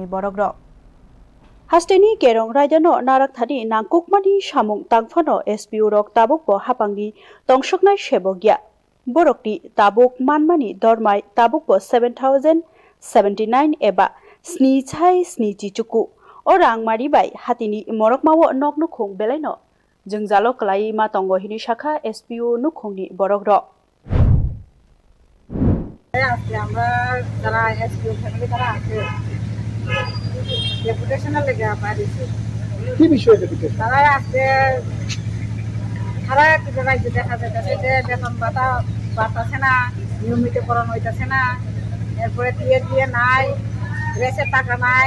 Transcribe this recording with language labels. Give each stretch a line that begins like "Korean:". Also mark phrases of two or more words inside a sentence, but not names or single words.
Kok Borok: borokrok Hasteni kerong rajano narak thani nangkukmani samung tangphano SPO rok tabukbo hapangni tongsoknai sebogya borokni tabuk manmani dormai tabukbo 7079 eba sni chai sni chichuku orang maribai hatini morokmawo nok nukhung belaino jengjalo klai ma tongo hini shakha SPO nukhungni borokrok
Bangla: আমরা যারা এসপিও ফ্যামিলি তারা আছে ডেপুটেশনের লেগে পারিছি কি বিষয়ে ডেপুটেশন তারা আজকে তারা কি রাজ্যে দেখা যাচ্ছে যে বেতন ভাতা বাড়তেছে না নিয়মিতকরণ হইতেছে না এরপরে দিয়ে নাই রেসের টাকা নাই